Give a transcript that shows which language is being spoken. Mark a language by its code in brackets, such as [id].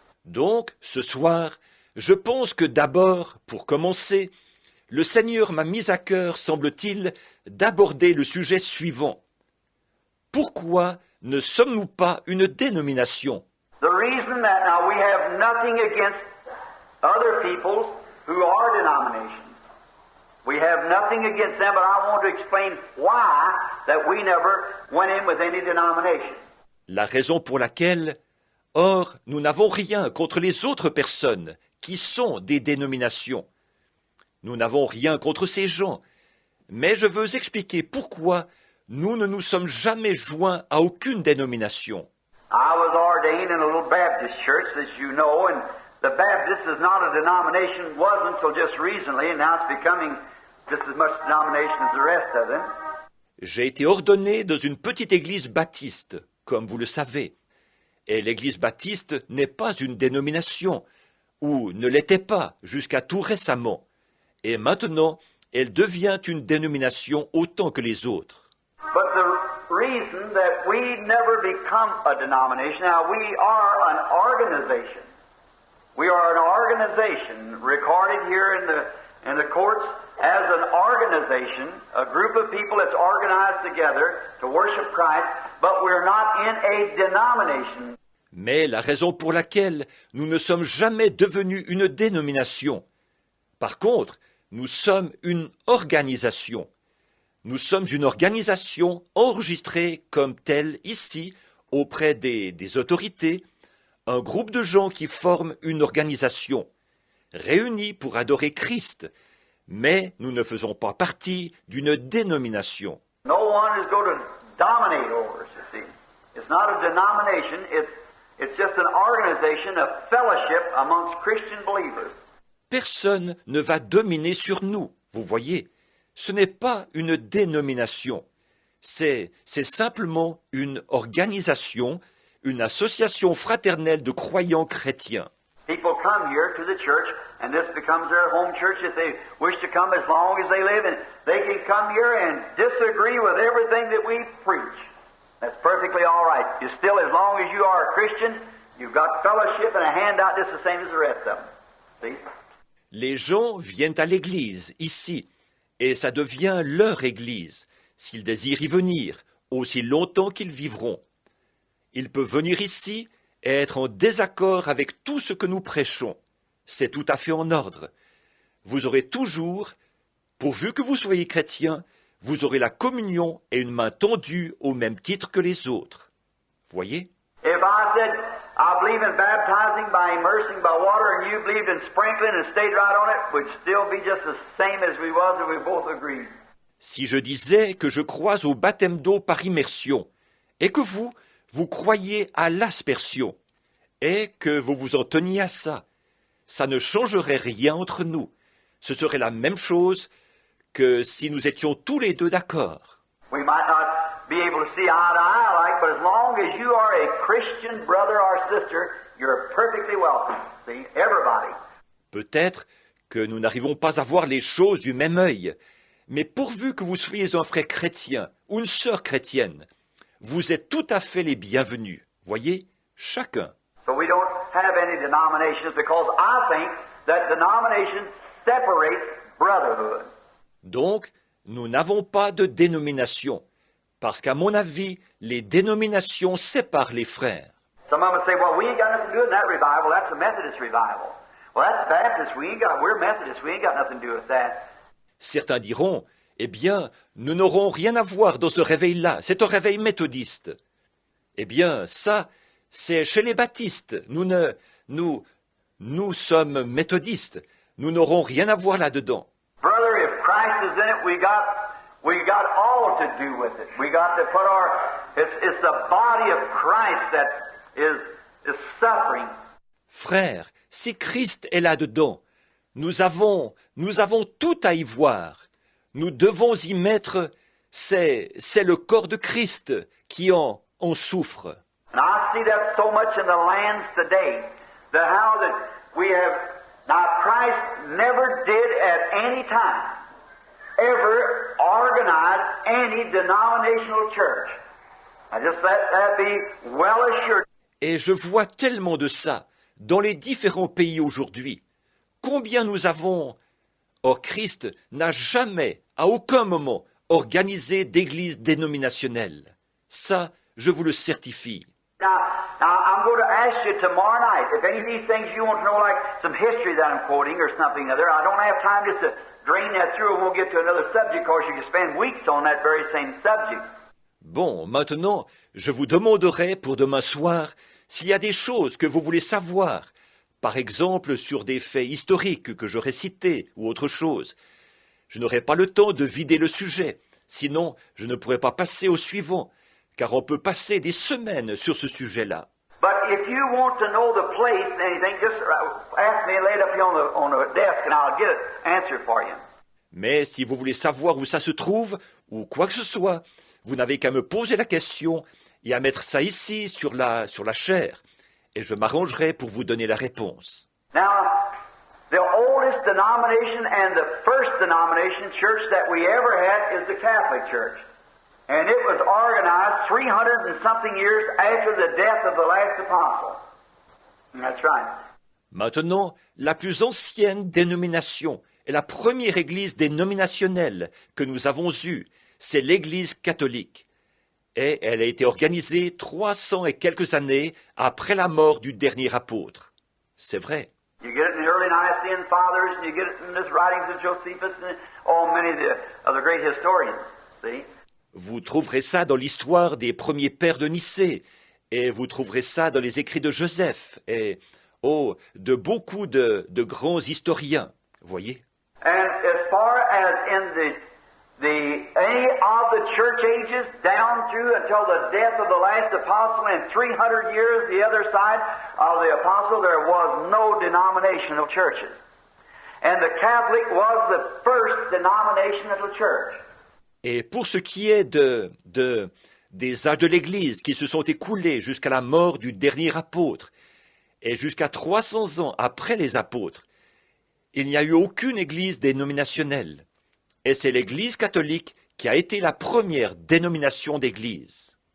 [fr] Donc, ce soir, je pense que d'abord, pour commencer, le Seigneur m'a mis à cœur, semble-t-il, d'aborder le sujet suivant. Pourquoi ne sommes-nous pas une dénomination? [en] The reason that now we have nothing against other peoples who are denominations. We have nothing against them, but I want to explain why that we never went in with any denomination. [fr] La raison pour laquelle, or, nous n'avons rien contre les autres personnes qui sont des dénominations. Nous n'avons rien contre ces gens, mais je veux expliquer pourquoi nous ne nous sommes jamais joints à aucune dénomination. [en] I was ordained in a little Baptist church, as you know, and the Baptist is not a denomination, wasn't until just recently, and now it's becoming just as much denomination as the rest of them. [fr] J'ai été ordonné dans une petite église baptiste, comme vous le savez. Et l'église baptiste n'est pas une dénomination, ou ne l'était pas jusqu'à tout récemment. Et maintenant, elle devient une dénomination autant que les autres. [en] But the reason that we never become a denomination, now we are an organization. We are an organization recorded here in the courts as an organization, a group of people that's organized together to worship Christ, but we're not in a denomination. [fr] Mais la raison pour laquelle nous ne sommes jamais devenus une dénomination. Par contre, nous sommes une organisation. Nous sommes une organisation enregistrée comme telle ici, auprès des autorités, un groupe de gens qui forment une organisation, réunis pour adorer Christ, mais nous ne faisons pas partie d'une dénomination. [en] No one is going to dominate over us, you see. It's not a denomination, it's just an organization, a fellowship amongst Christian believers. [fr] Personne ne va dominer sur nous, vous voyez. Ce n'est pas une dénomination, c'est simplement une organisation, une association fraternelle de croyants chrétiens. [en] People come here to the church, and this becomes their home church if they wish to come as long as they live, and they can come here and disagree with everything that we preach. That's perfectly all right. You still, as long as you are a Christian, you've got fellowship and a handout just the same as the rest of them. See? [fr] Les gens viennent à l'église, ici, et ça devient leur église, s'ils désirent y venir, aussi longtemps qu'ils vivront. Ils peuvent venir ici et être en désaccord avec tout ce que nous prêchons. C'est tout à fait en ordre. Vous aurez toujours, pourvu que vous soyez chrétien, vous aurez la communion et une main tendue au même titre que les autres. Voyez? [en] If I said, I believe in baptizing by immersing by water, and you believed in sprinkling and stayed right on it, we'd still be just the same as we was if we both agreed. [fr] Si je disais que je crois au baptême d'eau par immersion, et que vous croyez à l'aspersion, et que vous vous en teniez à ça, ça ne changerait rien entre nous. Ce serait la même chose que si nous étions tous les deux d'accord. [en] We might not be able to see eye to eye like, but as long as you are a Christian brother or sister, you're perfectly welcome. See, everybody. [fr] Peut-être que nous n'arrivons pas à voir les choses du même œil, mais pourvu que vous soyez un frère chrétien ou une sœur chrétienne, vous êtes tout à fait les bienvenus. Voyez, chacun. [en] So we don't have any denominations because I think that denominations separate brotherhood. [fr] Donc, nous n'avons pas de dénomination, parce qu'à mon avis, les dénominations séparent les frères. [en] Some of them say, well, we ain't got nothing to do with that revival. That's a Methodist revival. Well, that's Baptist. We're Methodist. We ain't got nothing to do with that. [fr] Certains diront, eh bien, nous n'aurons rien à voir dans ce réveil-là, c'est un réveil méthodiste. Eh bien, ça, c'est chez les baptistes. Nous sommes méthodistes. Nous n'aurons rien à voir là-dedans. [en] Brother, if Christ is in it, we got all to do with it. We got to put it's the body of Christ that is suffering. [fr] Frère, si Christ est là-dedans, nous avons tout à y voir. Nous devons y mettre, c'est le corps de Christ qui en souffre. [en] And I see that so much in the lands today, that how that we have, now Christ never did at any time ever organize any denominational church. I just let that be well assured. [fr] Et je vois tellement de ça dans les différents pays aujourd'hui. Combien nous avons... Or, Christ n'a jamais, à aucun moment, organisé d'église dénominationnelle. Ça, je vous le certifie. [en] Now I'm going to ask you tomorrow night, if any of these things you want to know, like some history that I'm quoting or something other, I don't have time just to drain that through and we'll get to another subject, because you can spend weeks on that very same subject. [fr] Bon, maintenant, je vous demanderai pour demain soir s'il y a des choses que vous voulez savoir, par exemple sur des faits historiques que j'aurais cités ou autre chose. Je n'aurai pas le temps de vider le sujet, sinon je ne pourrai pas passer au suivant, car on peut passer des semaines sur ce sujet-là. [en] But if you want to know the place and anything, just ask me and lay it up here on the desk and I'll get it answered for you. [fr] Mais si vous voulez savoir où ça se trouve, ou quoi que ce soit, vous n'avez qu'à me poser la question et à mettre ça ici sur la chaire, et je m'arrangerai pour vous donner la réponse. [en] Now, the oldest denomination and the first denomination church that we ever had is the Catholic Church. And it was organized 300 and something years after the death of the last apostle. And that's right. [fr] Maintenant, la plus ancienne dénomination Et la première église dénominationnelle que nous avons eue, c'est l'église catholique. Et elle a été organisée 300 et quelques années après la mort du dernier apôtre. C'est vrai. [en] You get it in the early Nicene Fathers, and you get it in the writings of Josephus, and many of the great historians. See? [fr] Vous trouverez ça dans l'histoire des premiers pères de Nicée, et vous trouverez ça dans les écrits de Joseph, et de beaucoup de grands historiens. Voyez? [en] And as far as in any of the church ages down through until the death of the last apostle and 300 years the other side of the apostle, there was no denominational churches. And the Catholic was the first denomination of the church. [fr] Et pour ce qui est des âges de l'Église qui se sont écoulés jusqu'à la mort du dernier apôtre, et jusqu'à 300 ans après les apôtres, il n'y a eu aucune Église dénominationnelle. Et c'est l'Église catholique qui a été la première dénomination d'Église.